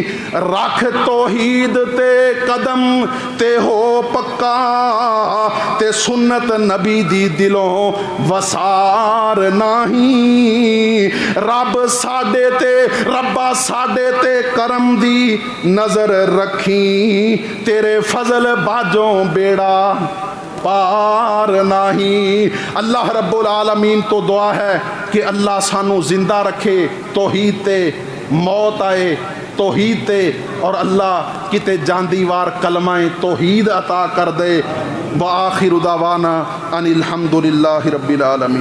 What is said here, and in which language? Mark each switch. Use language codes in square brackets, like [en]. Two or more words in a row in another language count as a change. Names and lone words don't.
[pa] رکھ توحید تے قدم تے ہو پکا، تے سنت نبی دی دلوں وسار نہیں. رب ساڈے تے ربا ساڈے تے کرم دی نظر رکھی، تیرے فضل باجوں بیڑا پار نہیں. [ar] الله رب العالمين [pa] توں دعا ہے کہ اللہ سانوں زندہ رکھے، توحید تے موت آئے توحید تے، اور اللہ کتے جاندی وار کلمہ توحید عطا کر دے. [ar] وآخر دعوانا أن الحمد لله رب العالمين.